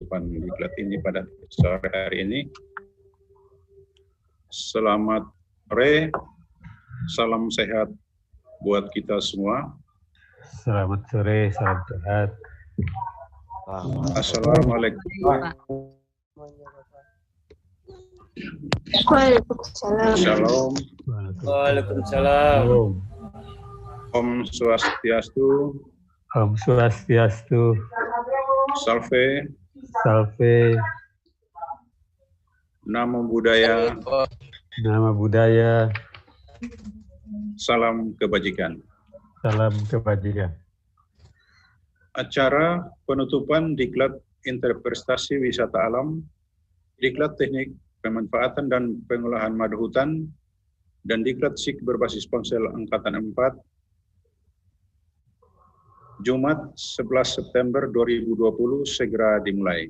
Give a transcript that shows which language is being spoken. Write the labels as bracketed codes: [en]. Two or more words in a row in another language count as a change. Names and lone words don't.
[id] penutupan diklat ini pada sore hari ini. Selamat sore, salam sehat buat kita semua. Selamat sore, salam sehat. Assalamualaikum. Waalaikumsalam. Shalom. Waalaikumsalam. [sa] Om Swastiastu. Om Swastiastu. [id] Salve. Salve. [pi] Namo Buddhaya. Nama budaya. [id] Salam kebajikan. Salam kebajikan. Acara penutupan diklat interpretasi wisata alam, diklat teknik pemanfaatan dan pengolahan madu hutan, dan diklat SIK berbasis ponsel Angkatan 4, Jumat 11 September 2020 segera dimulai.